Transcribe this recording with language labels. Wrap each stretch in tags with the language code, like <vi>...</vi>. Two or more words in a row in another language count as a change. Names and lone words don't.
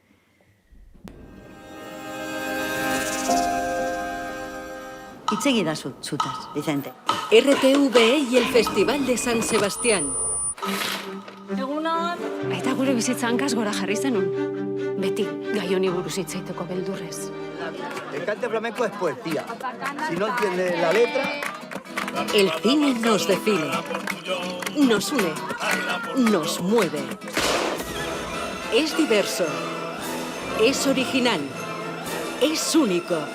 <eu>Itzegi da zutaz, Vicente.</eu> <es>RTV y el Festival de San Sebastián.</es> <eu>Egunon! Baita gure bizitza hankaz gora jarri zenun. Beti gai honi buruz hitz egiteko beldurrez.</eu> <es>El cante flamenco es poesía. Si no entiende la letra... El cine nos define, nos une, nos mueve. Es diverso, es original, es único.</es>